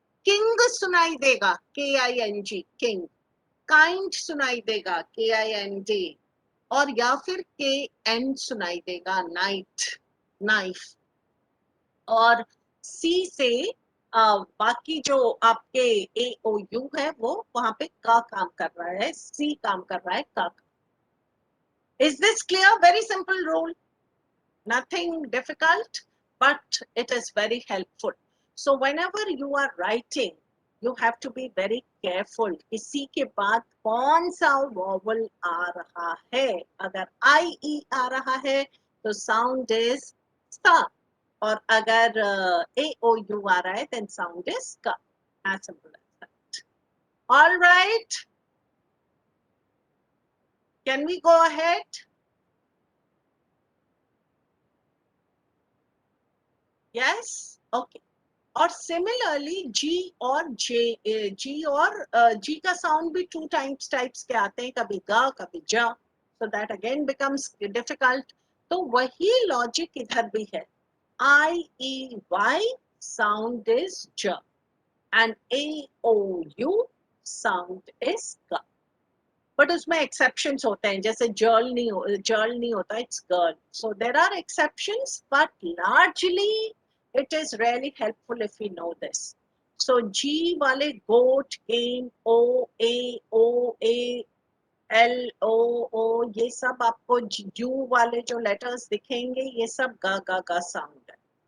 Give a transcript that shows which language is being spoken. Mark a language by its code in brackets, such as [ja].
[hi] King सुनाई देगा, KING, king. Kind सुनाई देगा, KIND, और या फिर KN सुनाई देगा, नाइट, नाइफ. और सी से बाकी जो आपके AOU है वो वहां पे का काम कर रहा है, सी काम कर रहा है का. [en] Is this clear? Very simple rule, nothing difficult, but it is very helpful. So whenever you are writing, you have to be very careful [hi] कि सी के बाद कौन सा वॉवल आ रहा है. अगर IE आ रहा है तो साउंड इज सा, और अगर AOU आ रहा है [en] then sound is [hi] का. [en] As simple as that. All right. Can we go ahead? Yes? Okay. [hi] और similarly G और J, G और G का sound भी two types के आते हैं, कभी ग कभी ज, [en] so that again becomes difficult. [hi] तो वही logic इधर भी है. [en] I E Y sound is j and A O U sound is g. [hi] But उसमें exceptions होते हैं, जैसे जर्ल नहीं होता, it's girl. [en] So there are exceptions, but largely it is really helpful if we know this. [hi] So G वाले goat, game, O, A, O, A, L, O, O, ये सब आपको U वाले जो letters दिखेंगे, ये सब गा sound है.